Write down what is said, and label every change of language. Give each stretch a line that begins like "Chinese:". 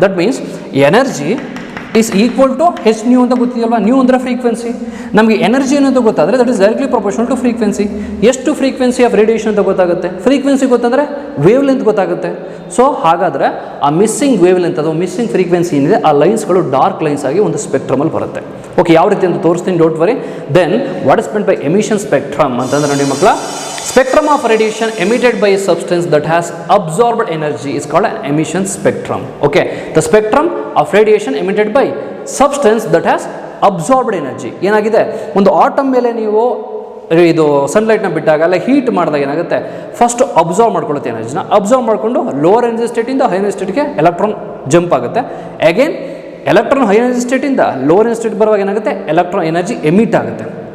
English: that means energy is equal to h nu
Kannada: ಅಂತ ಗೊತ್ತಿದೆಯಲ್ವಾ. New ಅಂದರೆ frequency. ನಮಗೆ energy ಏನಂತ ಗೊತ್ತಾದರೆ
English: That is directly proportional to frequency.
Kannada: ಎಷ್ಟು ಫ್ರೀಕ್ವೆನ್ಸಿ ಆಫ್ ರೇಡಿಯೇಷನ್ ಅಂತ ಗೊತ್ತಾಗುತ್ತೆ, ಫ್ರೀಕ್ವೆನ್ಸಿ ಗೊತ್ತಂದರೆ ವೇವ್ ಲೆಂತ್ ಗೊತ್ತಾಗುತ್ತೆ. ಸೊ ಹಾಗಾದರೆ ಆ ಮಿಸ್ಸಿಂಗ್ ವೇವ್ ಲೆಂತ್ ಅಥವಾ ಮಿಸ್ಸಿಂಗ್ ಫ್ರೀಕ್ವೆನ್ಸಿ ಏನಿದೆ ಆ ಲೈನ್ಸ್ಗಳು ಡಾರ್ಕ್ ಲೈನ್ಸ್ ಆಗಿ ಒಂದು ಸ್ಪೆಕ್ಟ್ರಮಲ್ಲಿ ಬರುತ್ತೆ. ಓಕೆ, ಯಾವ ರೀತಿ ಅಂತ ತೋರಿಸ್ತೀನಿ, don't worry.
English: then what is meant by emission spectrum
Kannada: ಅಂತಂದ್ರೆ ನೋಡಿ ಮಕ್ಕಳ,
English: spectrum of radiation emitted by a substance that has absorbed energy is called an emission spectrum. Okay, the spectrum of radiation emitted by substance that has absorbed energy.
Kannada: ಏನಾಗಿದೆ, ಒಂದು atom ಮೇಲೆ ನೀವು ಇದು ಸನ್ಲೈಟ್ನ ಬಿಟ್ಟಾಗ ಅಲ್ಲ ಹೀಟ್ ಮಾಡಿದಾಗ ಏನಾಗುತ್ತೆ, ಫಸ್ಟ್ ಅಬ್ಸರ್ವ್ ಮಾಡ್ಕೊಳ್ಳುತ್ತೆ ಎನರ್ಜಿನ. ಅಬ್ಸರ್ವ್ ಮಾಡಿಕೊಂಡು lower energy ಸ್ಟೇಟಿಂದ high energy ಸ್ಟೇಟ್ಗೆ electron jump ಆಗುತ್ತೆ. Again electron high energy ಸ್ಟೇಟಿಂದ lower energy state ಬರುವಾಗ ಏನಾಗುತ್ತೆ, ಎಲೆಕ್ಟ್ರಾನ್ ಎನರ್ಜಿ ಎಮಿಟ್ ಆಗುತ್ತೆ.